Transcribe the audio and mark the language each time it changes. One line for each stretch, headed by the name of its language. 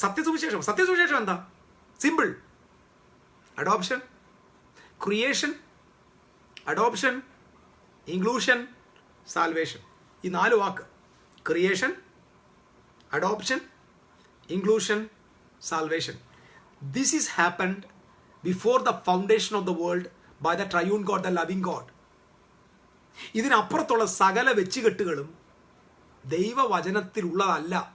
Malayalam: സത്യസുവിശേഷം എന്താ? Simple. Adoption, creation, adoption, inclusion, salvation. ഈ 4 വാക്ക്: creation, adoption, inclusion, salvation.
English: This is happened before the foundation of the world by the triune God, the loving God.
Malayalam: ഇതിനപ്പുറത്തുള്ള സകല വെച്ചുകെട്ടുകളും ദൈവവചനത്തിലുള്ളതല്ല.